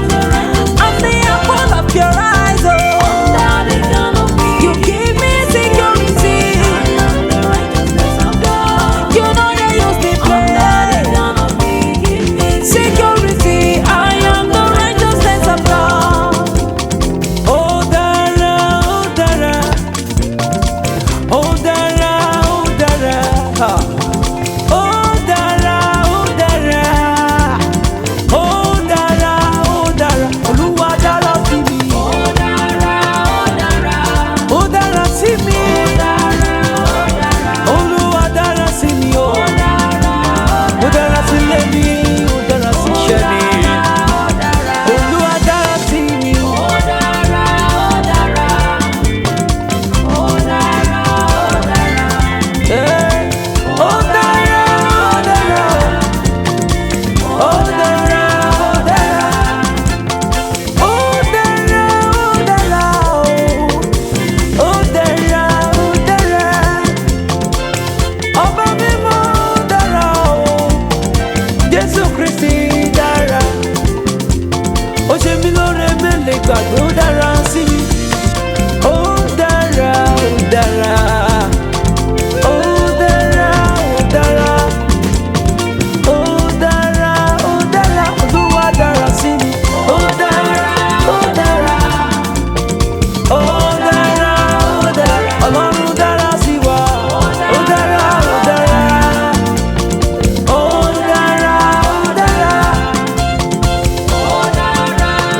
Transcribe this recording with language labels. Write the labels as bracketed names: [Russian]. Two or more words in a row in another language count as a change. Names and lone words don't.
[English] I'm the apple of your eyes. Oh, you give me security. You know they use me play. Security. I am the righteousness of God. [Yoruba] Oh Dara, oh Dara, oh Dara, oh Dara, oh Dara, oh Dara, oh Dara, oh Dara, Olúwa dára sí mi, oh dára sí mi, Olúwa dára sí mi, ó dára sí ilé mi, ó dára sí iṣẹ́ mi, Olúwa dára sí mi, oh Dara, oh Dara, oh Dara, oh Dara, oh Dara, oh Dara, ọba mímọ́ dára o, Jésù Kristi dára, ó ṣe mí lóore mélòó gbàgbé ó dára sí mi, ó dára, ó dára, ó dára, ó dára, ó dára, ó dára, Olúwa dára sí mi, ó dára, ó dára, ó dára, ó dára, Ọlọ́run dára sí wa, ó dára, ó dára, ó dára, ó dára.